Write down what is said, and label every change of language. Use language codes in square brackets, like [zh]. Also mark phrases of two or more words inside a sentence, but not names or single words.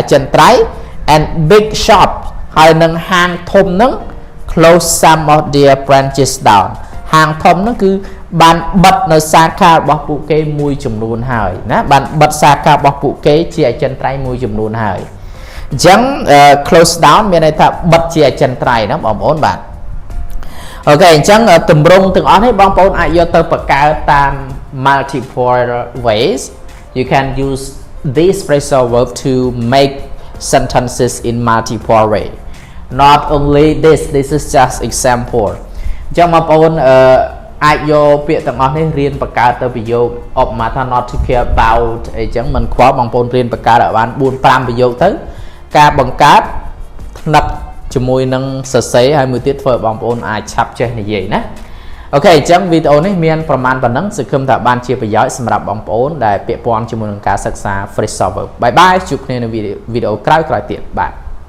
[km] ចិន្ត្រៃយ៍ [en] and big shop [km] ហើយនឹងហាងធំហ្នឹង [en] close some of their branches down [km] ហាងធំហ្នឹងគឺបានបិទនៅសាខារបស់ពួកគេមួយចំនួនហើយណាបានបិទសាខារបស់ពួកគេជា អចិន្ត្រៃយ៍មួយចំនួនហើយអញ្ចឹង [en] close down [km] មានន័យថាបិទជាអចិន្ត្រៃយ៍ណាបងប្អូនបាទអូខេអញ្ចឹងទម្រង់ទាំងអស់នេះបងប្អូនអាច យកទៅបង្កើតតាម [en] multiple ways you can use this phrasal verb to make sentences in multiple way not only this is just example [km] អញ្ចឹងបងប្អូនអាចយកពាក្យទាំងអស់នេះរៀនបង្កើតទៅប្រយោគឧបមាថា [en] not to care about [km] អីចឹងមិនខ្វល់បងប្អូនរៀនបង្កើតឲ្យបាន 4-5 ប្រយោគទៅការបង្កើតថ្នឹកជាមួយនឹងសរសេរហើយមួយទៀតធ្វើឲ្យបងប្អូនអាចឆាប់ចេះនិយាយណាអូខេអញ្ចឹងវីដេអូនេះមានប្រមាណប៉ុណ្ណឹងសង្ឃឹមថាបានជាប្រយោជន៍សម្រាប់បងប្អូនដែលពាក់ព័ន្ធជាមួយនឹងការសិក្សា [en] phrasal verb bye bye [km] ជួបគ្នានៅវីដេអូក្រោយៗទៀតបាទ